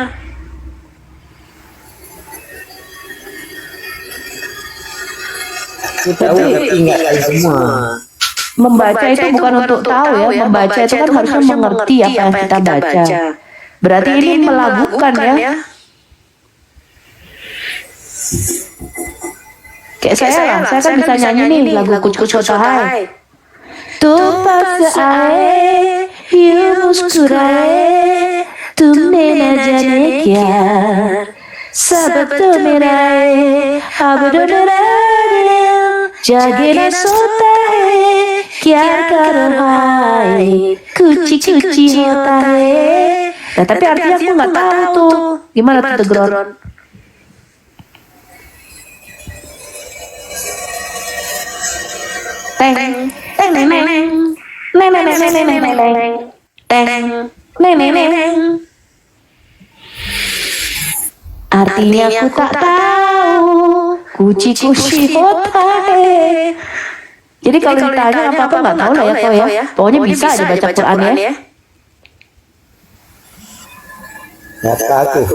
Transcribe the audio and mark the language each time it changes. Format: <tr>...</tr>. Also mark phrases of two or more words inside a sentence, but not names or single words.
<id>Tahu tapi nggak tahu semua. Membaca itu bukan untuk tahu ya, membaca itu kan harusnya mengerti apa yang kita baca. Berarti ini melakukan ya. Kayak saya kan bisa nyanyi nih lagu Kuch Kuch Hota Hai.</id> <hi>तुम पास आए यूं मुस्कुराए तुमने न जाने क्या सब तो मेरा है अब तो मेरा दिल जागे न सोता है क्या करो हाय कुची कुची होता है.</hi> <id>Nah, tapi artinya aku nggak tahu tuh gimana tuh</id> <en>The Ground. Teng teng neng neng neng neng neng neng neng neng neng teng neng neng neng.</en> <id>Artinya aku tak tahu kuci kuci hota hai. Jadi kalau ditanya apa aku nggak tahu lah ya kau ya. Pokoknya bisa aja baca Quran ya. Nggak tahu.</id>